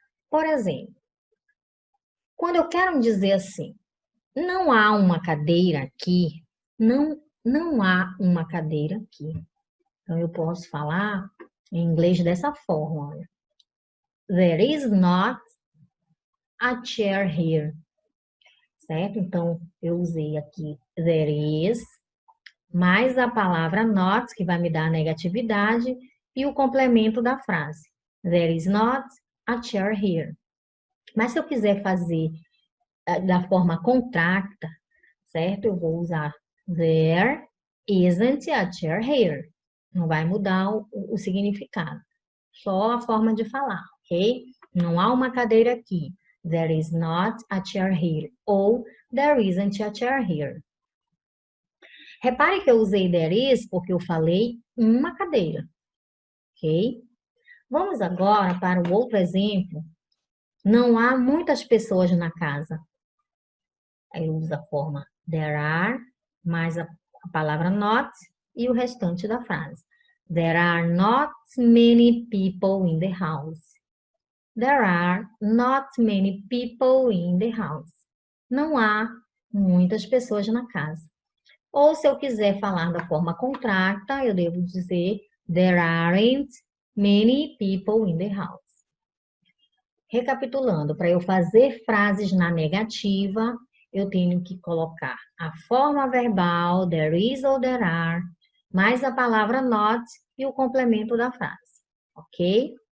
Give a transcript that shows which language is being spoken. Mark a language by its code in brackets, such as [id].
[pt] Por exemplo, quando eu quero dizer assim, não há uma cadeira aqui, não há uma cadeira aqui. Então, eu posso falar em inglês dessa forma, olha. [en] There is not a chair here. [pt] Certo? Então, eu usei aqui there is, mais a palavra not, que vai me dar a negatividade, e o complemento da frase. [en] There is not a chair here. [pt] Mas se eu quiser fazer da forma contracta, certo? Eu vou usar [en] there isn't a chair here. [pt] Não vai mudar o significado. Só a forma de falar, ok? Não há uma cadeira aqui. [en] There is not a chair here. [pt] Ou [en] there isn't a chair here. [pt] Repare que eu usei there is porque eu falei uma cadeira, ok? Vamos agora para o outro exemplo. Não há muitas pessoas na casa. Aí usa a forma there are, mais a palavra not e o restante da frase. [en] There are not many people in the house. There are not many people in the house. [pt] Não há muitas pessoas na casa. Ou se eu quiser falar da forma contracta, eu devo dizer [en] there aren't many people in the house. [pt] Recapitulando, para eu fazer frases na negativa, eu tenho que colocar a forma verbal there is ou there are, mais a palavra not e o complemento da frase, ok?